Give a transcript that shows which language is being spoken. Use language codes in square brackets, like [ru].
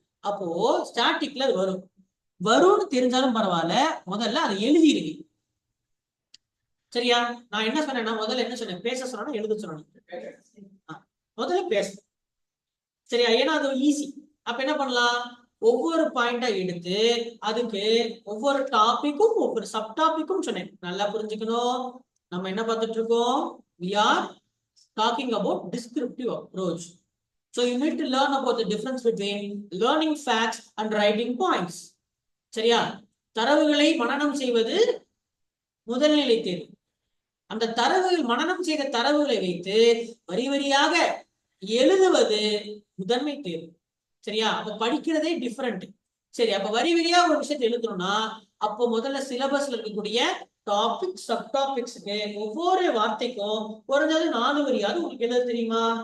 [ta] அப்போ ஸ்டாட்டிக்ல அது வரும், வரும்னு தெரிஞ்சாலும் பரவாயில்ல, முதல்ல அதை எழுதிடுவீங்க. சரியா? நான் என்ன சொன்னேன்னா, முதல்ல என்ன சொன்னேன், பேச சொன்னா எழுத சொன்னேன். முதல்ல பேச. சரியா? ஏன்னா அது ஈஸி. அப்ப என்ன பண்ணலாம், ஒவ்வொரு பாயிண்டா எடுத்து அதுக்கு ஒவ்வொரு டாபிக்கும் ஒவ்வொரு சப் டாபிக்கும் சொன்னேன். நல்லா புரிஞ்சுக்கணும். நம்ம என்ன பார்த்துட்டு இருக்கோம், [en] we are talking about descriptive approach. So you need to learn about the difference between learning facts and writing points. [ta] சரியா? தரவுகளை மனனம் செய்வது முதல்நிலை தேர்வு. அந்த தரவுகள், மனனம் செய்த தரவுகளை வைத்து வரி வரியாக எழுதுவது முதன்மை தேர்வு. சரியா? அப்ப படிக்கிறதே டிஃபரெண்ட். சரி, அப்ப வரி வரியா ஒரு விஷயத்தை எழுதணும்னா, அப்போ முதல்ல சிலபஸ்ல இருக்கக்கூடிய டாபிக் சப் டாபிக்ஸ்க்கு ஒவ்வொரு வார்த்தைக்கும் குறைஞ்சது 4 வரியாவது உங்களுக்கு எழுத தெரியுமா?